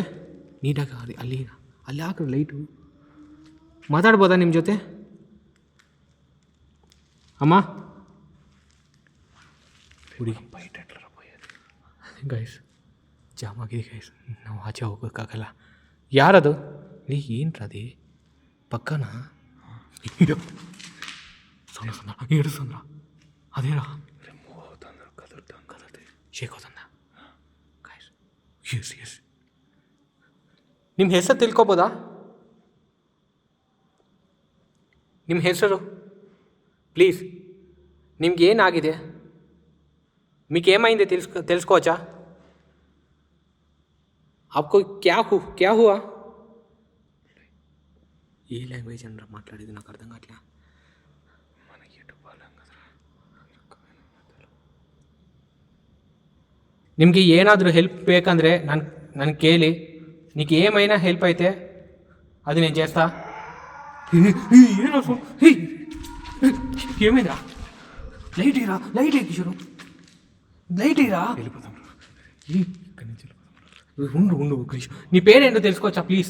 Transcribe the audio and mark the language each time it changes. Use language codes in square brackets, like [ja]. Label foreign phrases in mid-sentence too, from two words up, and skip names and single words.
[kn] ನೀಟಾಗಿ ಅಲ್ಲಿ ಹಾಕ್ರಿ ಲೈಟು. ಮಾತಾಡ್ಬೋದಾ ನಿಮ್ಮ ಜೊತೆ? ಅಮ್ಮ ಹುಡುಗಿ ಗೈಸ್, ಜಾಮ್ ಆಗಿದೆ ಗೈಸ್, ನಾವು ಆಚೆ ಹೋಗೋಕ್ಕಾಗಲ್ಲ. ಯಾರದು? [te] ఏంట్రది పక్కన? ఏడుస్తుందా? అదేరా రిమూవ్ అవుతుందా? కదులుతుంది, షేక్ అవుతుందా? [kn] ಎಸ್ ನಿಮ್ಮ ಹೆಸರು ತಿಳ್ಕೊಬೋದಾ? ನಿಮ್ಮ ಹೆಸರು ಪ್ಲೀಸ್. ನಿಮ್ಗೆ ಏನಾಗಿದೆ? [te] మీకు ఏమైంది తెలుసుకోవచ్చా? [hi] आपको क्या हुआ? [te] ఏ లాంగ్వేజ్ అనరా మాట్లాడేది? నాకు అర్థం కావట్లే. మనకి ఎటు బాలంగద్రా. [kn] ನಿಮಗೆ ಏನಾದರೂ ಹೆಲ್ಪ್ ಬೇಕಂದರೆ ನಾನು ಕೇಳಿ. [te] నీకు ఏమైనా హెల్ప్ అయితే అది నేను చేస్తా. ఏమైందా? లైట్ ఇరా, లైట్ కిషోరు, లైట్ ఇరా. వెళ్ళిపోతాం. ఇక్కడి నుంచి ఉండు కిషోర్. నీ పేరేంటో తెలుసుకోవచ్చా ప్లీజ్?